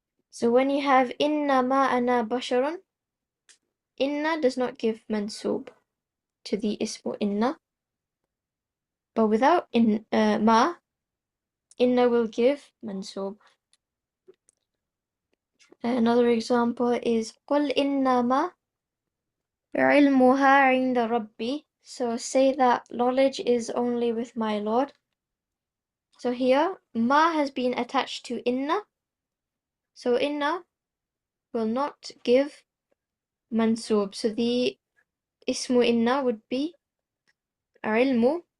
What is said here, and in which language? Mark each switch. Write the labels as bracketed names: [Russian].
[English] So when you have innama ana basharun, inna does not give mansub to the ismu inna, but without ma, inna will give mansub. Another example is [Arabic] قُلْ إِنَّمَا عِلْمُهَا عِنْدَ رَبِّي. [English] So say that knowledge is only with my Lord. So here, ma has been attached to inna. So inna will not give mansub. So the ismu inna would be ilmu.